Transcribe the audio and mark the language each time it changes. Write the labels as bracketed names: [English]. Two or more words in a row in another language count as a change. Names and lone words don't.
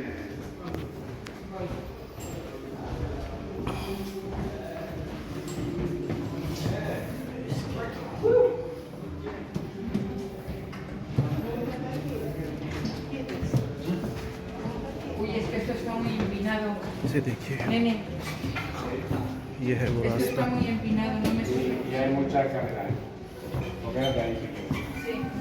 [Spanish] Uy, es que esto está muy empinado. [Urdu] اسے دیکھیے, [Spanish] Nene, [Urdu] یہ ہے وہ [Spanish] esto está [Urdu] रास्ता। [Spanish] muy empinado, no me sube. Y hay mucha carga. ¿Por qué no te dije? Sí.